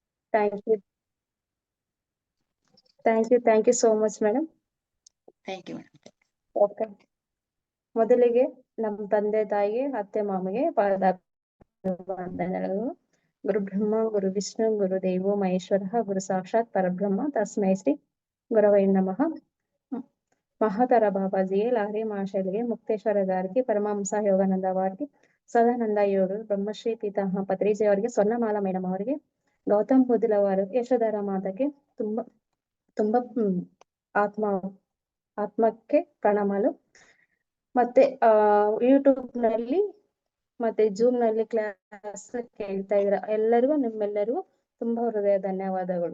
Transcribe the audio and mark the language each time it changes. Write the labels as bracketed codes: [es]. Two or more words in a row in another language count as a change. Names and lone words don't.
[en] Thank you. Thank you so much, madam. Thank you, madam. Okay. [kn] ಮೊದಲಿಗೆ ನಮ್ಮ ತಂದೆ ತಾಯಿಗೆ ಅತ್ತೆ ಮಾಮಗೆ ವಂದನೆಗಳು. [sa] ಗುರು ಬ್ರಹ್ಮ ಗುರು ವಿಷ್ಣು ಗುರು ದೇವೋ ಮಹೇಶ್ವರ ಗುರು ಸಾಕ್ಷಾತ್ ಪರಬ್ರಹ್ಮ ತಸ್ಮೈ ಶ್ರೀ ಗುರವೈ ನಮಃ. [kn] మహాతర బాబాజీయే లాహరి మహాశైలిಗೆ ಮುಕ್ತೇಶ್ವರ ಗಾರಿಗೆ ಪರಮಹಂಸ ಯೋಗಾನಂದ ಅವರಿಗೆ ಸದಾನಂದ ಯೋಗ ಬ್ರಹ್ಮಶ್ರೀ ಪಿತಾಮಹ ಪತ್ರಿಜಿ ಅವರಿಗೆ ಸ್ವರ್ಣಮಾಲಾ ಮೇಡಮ್ ಅವರಿಗೆ ಗೌತಮ್ ಬುದ್ಧಲ ಅವರಿಗೆ ಯಶೋಧರ ಮಾತಕ್ಕೆ ತುಂಬಾ ತುಂಬಾ ಆತ್ಮಕ್ಕೆ ಪ್ರಣಾಮಗಳು. ಮತ್ತೆ ಯೂಟ್ಯೂಬ್ ನಲ್ಲಿ ಮತ್ತೆ ಜೂಮ್ ನಲ್ಲಿ ಕ್ಲಾಸ್ ಕೇಳ್ತಾ ಇದ್ರ ಎಲ್ಲರಿಗೂ ನಿಮ್ಮೆಲ್ಲರಿಗೂ ತುಂಬಾ ಹೃದಯ ಧನ್ಯವಾದಗಳು.